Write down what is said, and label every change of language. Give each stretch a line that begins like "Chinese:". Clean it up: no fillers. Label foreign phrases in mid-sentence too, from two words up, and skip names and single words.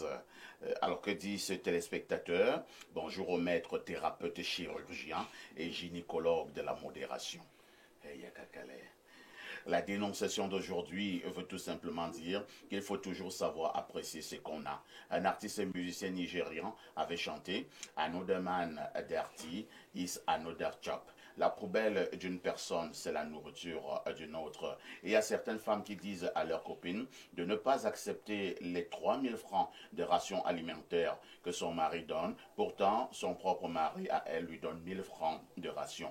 French: Alors que dit ce téléspectateur? Bonjour au maître thérapeute chirurgien et gynécologue de la modération. Hey, la dénonciation d'aujourd'hui veut tout simplement dire qu'il faut toujours savoir apprécier ce qu'on a. Un artiste et musicien nigérian avait chanté «
Nigerian Pidgin: Another man dirty is another chop ».
French: La poubelle d'une personne, c'est la nourriture d'une autre. Et il y a certaines femmes qui disent à leurs copines de ne pas accepter les 3000 francs de ration alimentaire que son mari donne. Pourtant, son propre mari, à elle, lui donne 1000 francs de ration.